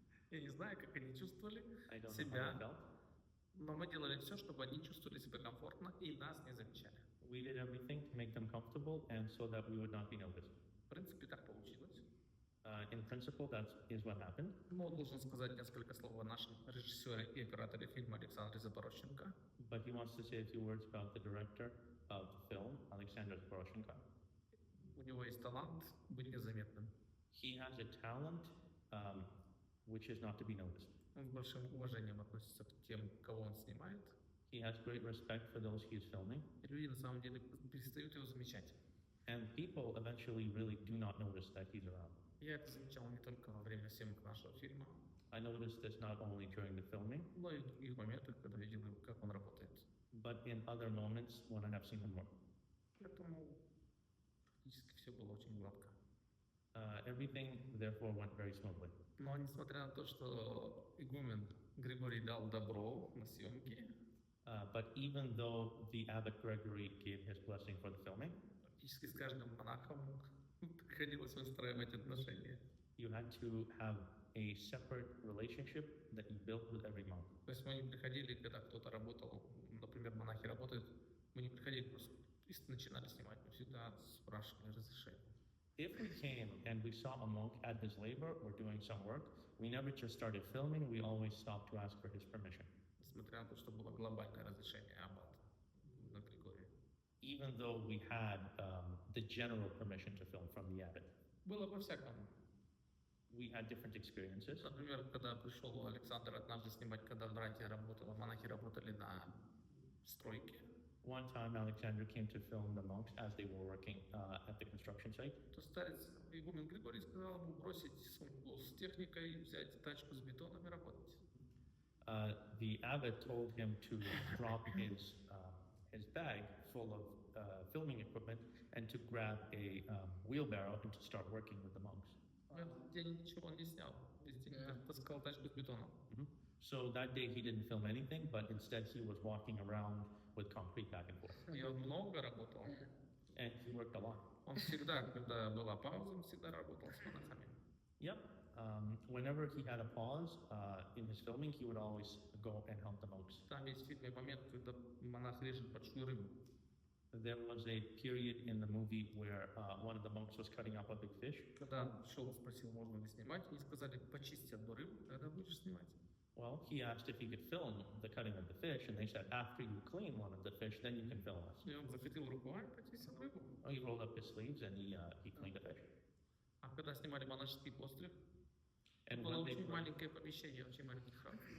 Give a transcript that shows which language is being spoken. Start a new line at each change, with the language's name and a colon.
Russian: Я не знаю, как они чувствовали
English: I don't know how they
Russian: себя,
English: felt.
Russian: но мы делали все, чтобы они чувствовали себя комфортно и нас не замечали.
English: We did everything to make them comfortable and so that we would not be noticed.
Russian: В принципе, так получилось.
English: In principle, that is what happened.
Russian: Но должен сказать несколько слов о нашем режиссере и операторе фильма Александре Запорожченко.
English: But he wants to say a few words about the director of the film, Alexander Poroshenko.
Russian: У него есть талант быть незаметным.
English: He has a talent which is not to be noticed.
Russian: Он с большим уважением относится к тем, кого он снимает.
English: He has great respect for those he is filming.
Russian: И люди на самом деле перестают его замечать.
English: And people eventually really do not notice that he's around.
Russian: Я это замечал не только во время съемок нашего фильма,
English: I noticed this not only during the filming,
Russian: но и в других моментах, когда видел, как он работает.
English: but in other moments when I have seen him work.
Russian: Поэтому практически все было очень гладко.
English: Everything therefore went very smoothly.
Russian: Но несмотря на то, что игумен Григорий дал добро на съемки,
English: But even though the abbot Gregory gave his blessing for the filming,
Russian: практически с каждым монахом приходилось выстраивать отношения.
English: you had to have a separate relationship that you built with every monk.
Russian: То есть мы не приходили, когда кто-то работал, например, монахи работают, мы не приходили просто и начинали снимать, мы всегда спрашивали разрешение.
English: If we came and we saw a monk at his labor or doing some work, we never just started filming, we always stopped to ask for his permission.
Russian: Несмотря на то, что было глобальное разрешение аббата на Григория.
English: Even though we had the general permission to film from the abbot.
Russian: Было по-всякому.
English: We had different experiences.
Russian: Например, когда пришел Александр однажды снимать, когда братья работали, монахи работали на стройке.
English: One time Alexander came to film the monks as they were working at the construction site.
Russian: То старец игумен Григорий сказал ему бросить сумку с техникой, взять тачку с бетоном и работать.
English: The abbot told him to drop his bag full of filming equipment and to grab a wheelbarrow and to start working with the monks.
Russian: В этот день ничего он не снял, весь день таскал тачку с бетоном.
English: So that day he didn't film anything, but instead he was walking around with concrete back and forth.
Russian: И он много работал.
English: And he worked a lot.
Russian: Он всегда, когда была пауза, он всегда работал с монахами.
English: Yep. Whenever he had a pause in his filming, he would always go and help the monks.
Russian: Там есть в фильме момент, когда монах режет большую рыбу.
English: There was a period in the movie where one of the monks was cutting up a big fish.
Russian: Когда шел, спросил, можно ли снимать, и сказали, почисти одну рыбу, тогда будешь снимать.
English: Well, he asked if he could film the cutting of the fish, and they said, after you clean one of the fish, then you can film us.
Russian: И он захватил рукой, почистил рыбу.
English: Oh, he rolled up his sleeves and he cleaned the fish.
Russian: А когда снимали монашеский постриг,
English: And
Russian: было очень маленькое помещение, очень маленький храм.